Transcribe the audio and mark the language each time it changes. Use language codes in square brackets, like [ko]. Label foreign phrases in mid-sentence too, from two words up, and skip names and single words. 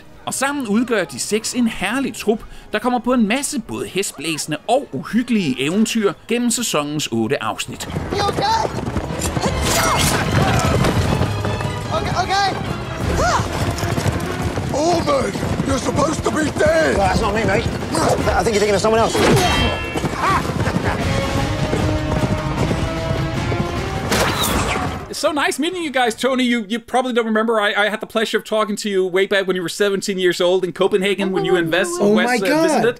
[da] Og sammen udgør de 6 en herlig trup, der kommer på en masse både hestblæsende og uhyggelige eventyr gennem sæsonens 8 afsnit. [en] Okay. Ormond, you're supposed to be dead! Well, that's not me, mate. I think you're thinking of someone else. It's so nice meeting you guys, Tony. You probably don't remember, I had the pleasure of talking to you way back when you were 17 years old in Copenhagen when you visited.